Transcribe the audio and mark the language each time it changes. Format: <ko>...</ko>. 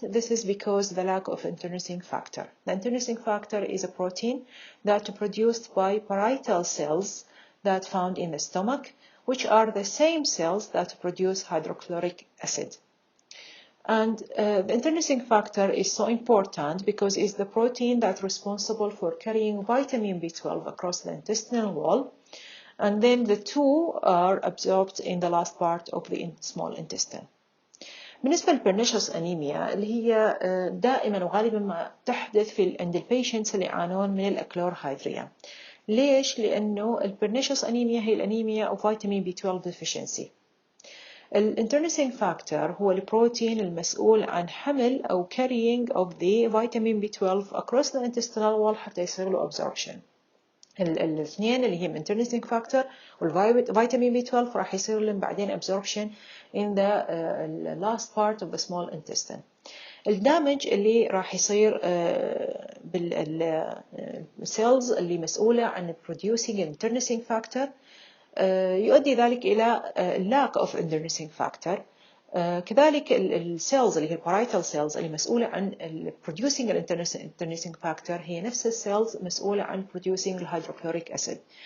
<en>This is because the lack of internecine factor. The internecine factor is a protein that is produced by parietal cells that found in the stomach, which are the same cells that produce hydrochloric acid. And the internecine factor is so important because it's the protein that's responsible for carrying vitamin B12 across the intestinal wall, and then the two are absorbed in the last part of the small intestine.</en> <ar>بالنسبة للبرنيشوس أنيميا اللي هي دائما وغالبا ما تحدث عند البيشنتس اللي يعانون من الأكلورهيدريا. ليش؟ لأنه البرنيشوس أنيميا هي الأنيميا</ar> <en>of vitamin B12 deficiency.</en> <ar>الانترنسين فاكتور هو البروتين المسؤول عن حمل أو</ar> <en>carrying of the vitamin B12 across the intestinal wall</en> <ar>حتى يصير له absorption. الاثنين اللي هي</ar> <en>internecine factor والفيتامين B12</en> <ar>راح يصير لهم بعدين</ar> <en>absorption in the last part of the small intestine.</en> <ar>الدامج اللي راح يصير بالسيلز اللي مسؤولة عن</ar> <en>producing internecine factor</en> <ar>يؤدي ذلك إلى</ar> <en>lack of internecine factor.</en> <ar>كذلك السيلز اللي هي parietal cells اللي مسؤولة عن</ar> <en>producing internecine factor</en> <ar>هي نفس السيلز مسؤولة عن producing الهيدروكلوريك أسيد.</ar>